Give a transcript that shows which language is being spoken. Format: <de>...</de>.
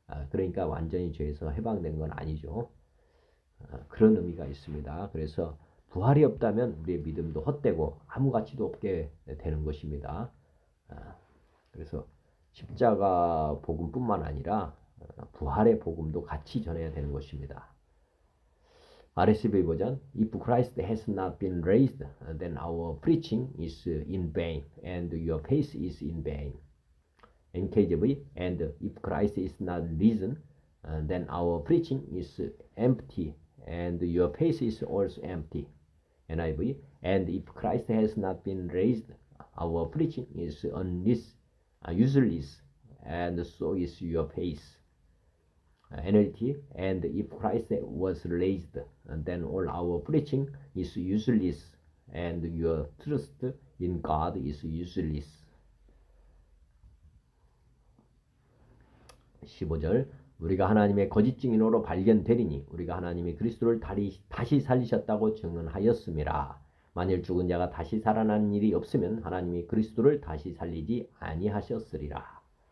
<ko>그러니까 완전히 죄에서 해방된 건 아니죠. 그런 의미가 있습니다. 그래서 부활이 없다면 우리의 믿음도 헛되고 아무 가치도 없게 되는 것입니다. 그래서 십자가 복음뿐만 아니라 부활의 복음도 같이 전해야 되는 것입니다.</ko> <en>RSV 버전 If Christ has not been raised, then our preaching is in vain and your faith is in vain. NKJV And if Christ is not risen, then our preaching is empty and your faith is also empty. NIV And if Christ has not been raised, our preaching is useless and so is your faith. NLT And if Christ was raised, then all our preaching is useless and your trust in God is useless.</en> <ko>15절 우리가 하나님의 거짓 증인으로 발견되리니 우리가 하나님이 그리스도를 다시 살리셨다고 증언하였음이라. 만일 죽은 자가 다시 살아나는 일이 없으면 하나님이 그리스도를 다시 살리지 아니하셨으리라.</ko>